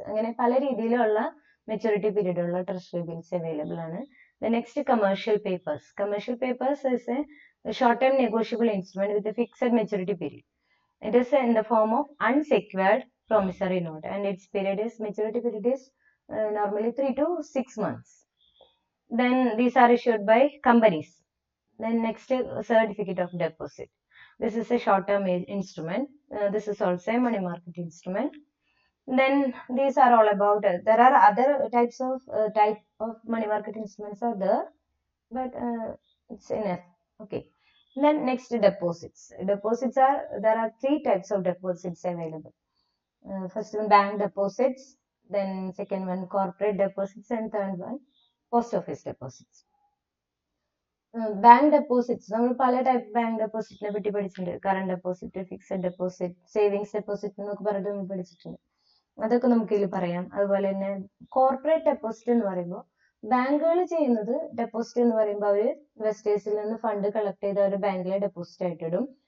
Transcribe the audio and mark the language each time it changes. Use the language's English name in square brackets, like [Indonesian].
[Malayalam] അങ്ങനെ പല രീതിയിലുള്ള മെച്ചൂരിറ്റി പീരീഡ് ഉള്ള ട്രഷറി ബിൽസ് അവൈലബിൾ ആണ്. [English] The next, commercial papers. Commercial papers is a a short-term negotiable instrument with a fixed maturity period. It is in the form of unsecured promissory note, and its maturity period is normally 3 to 6 months. Then these are issued by companies. Then next, certificate of deposit. This is a short-term instrument. This is also a money market instrument. Then these are all about. There are other type of money market instruments are there, but it's enough. Okay. Then next, deposits. Deposits are, there are 3 types of deposits available. First one, bank deposits. Then second one, corporate deposits, and third one, post office deposits. [Malayalam] Bank deposits നമ്മൾ പല type bank ഡെപ്പോസിറ്റിനെ പറ്റി പഠിച്ചിട്ടുണ്ട്. Current deposit, fixed deposit, savings deposit എന്നൊക്കെ പറഞ്ഞിട്ട് നമ്മൾ പഠിച്ചിട്ടുണ്ട്. അതൊക്കെ നമുക്ക് ഇതിൽ പറയാം. അതുപോലെ തന്നെ കോർപ്പറേറ്റ് ഡെപ്പോസിറ്റ് എന്ന് പറയുമ്പോൾ ബാങ്കുകൾ ചെയ്യുന്നത്, ഡെപ്പോസിറ്റ് എന്ന് പറയുമ്പോൾ അവർ ഇൻവെസ്റ്റേഴ്സിൽ നിന്ന് ഫണ്ട് കളക്ട് ചെയ്ത് അവർ ബാങ്കിലെ ഡെപ്പോസിറ്റ് ആയിട്ട് ഇടും.